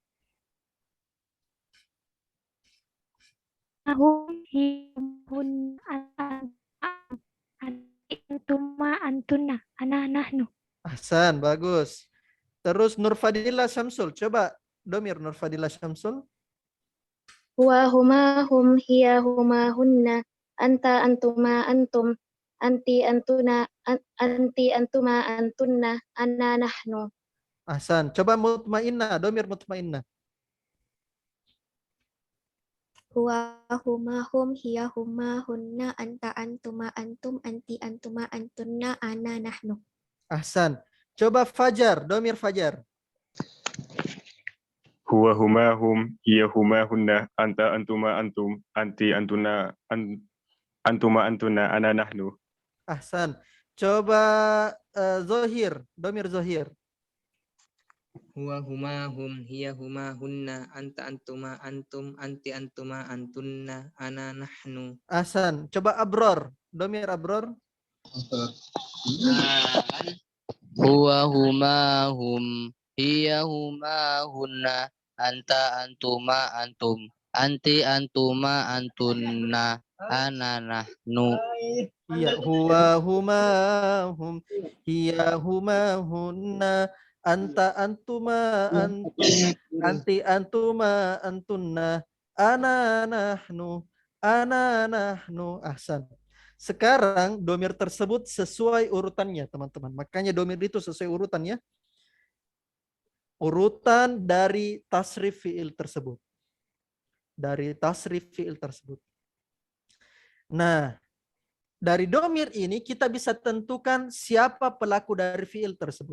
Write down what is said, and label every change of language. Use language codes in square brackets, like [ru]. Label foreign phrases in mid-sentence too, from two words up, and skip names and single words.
[ar] أنتما أنتن أنا نحن. [id] Ahsan, bagus. Terus Nurfadillah Syamsul. Coba domir Nurfadillah Syamsul. [ar] هو هما هم، هي هما هن، أنت أنتما أنتم، أنت أنتما أنتن، أنا نحن. [id] Ahsan. Coba Mutmainnah. Domir Mutmainnah. [ar] هو هما هم، هي هما هن، أنت أنتما أنتم، أنت أنتما أنتن، أنا نحن. [id] Ahsan. Coba Fajar. Domir Fajar. [ar] هو هما هم، هي هما هن، أنت أنتما أنتم، أنت أنتن أنتما أنتن، أنا نحن. [id] Ahsan. Coba Zohir. Domir Zohir. [ar] هو هما هم، هي هما هن، أنت أنتما أنتم، أنت أنتما أنتن، أنا نحن. [id] Ahsan. Coba Abror. Domir Abror. [ar] هو هما هم، هي هما هن، أنت أنتما أنتم، أنت أنتما أنتن، أنا نحن. Iya, هو هما هم، هي هما هن، أنت أنتما أنتم، أنت أنتما أنتن، أنا نحن، أنا نحن. [id] Ahsan. Sekarang domir tersebut sesuai urutannya, teman-teman. Makanya domir itu sesuai urutannya. Urutan dari tasrif fi'il tersebut. Nah, dari domir ini kita bisa tentukan siapa pelaku dari fi'il tersebut.